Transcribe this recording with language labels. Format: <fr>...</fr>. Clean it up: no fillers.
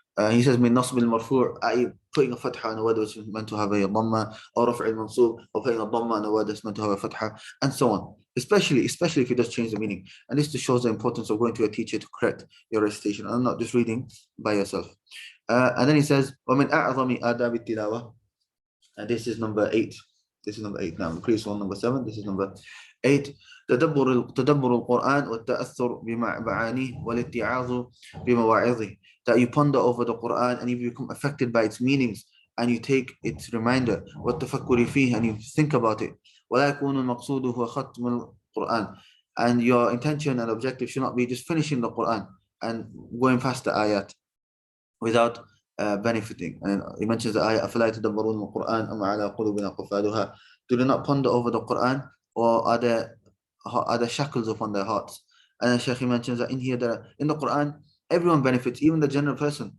<en>He says</en> <ar>من نصب المرفوع,</ar> <en>i.e. putting a fatha on a word which is meant to have a dhamma, or</en> <ar>رفع المنصوب,</ar> <en>or putting a dhamma on a word that's meant to have a fatha, and so on. Especially if it does change the meaning. And this just shows the importance of going to a teacher to correct your recitation and not just reading by yourself. And then he says</en> <ar>ومن أعظم آداب التلاوة,</ar> <en>and this is number 8. This is number 8 now. Previous one number 7. This is number 8.</en> <ar>تدبر القرآن والتأثر بمعانيه والاتعاظ بمواعظه.</ar> <en>That you ponder over the Quran and you become affected by its meanings and you take its reminder.</en> <ar>والتفكر فيه,</ar> <en>and you think about it.</en> <ar>ولا يكون المقصود هو ختم القرآن.</ar> <en>And your intention and objective should not be just finishing the Quran and going past the ayat without benefiting. And he mentions the ayah</en> <ar>أفلا يتدبرون القرآن أم على قلوب أقفالها.</ar> <en>Do they not ponder over the Quran, or are there shackles upon their hearts? And Shaykh mentions that in the Quran, everyone benefits, even the general person.</en>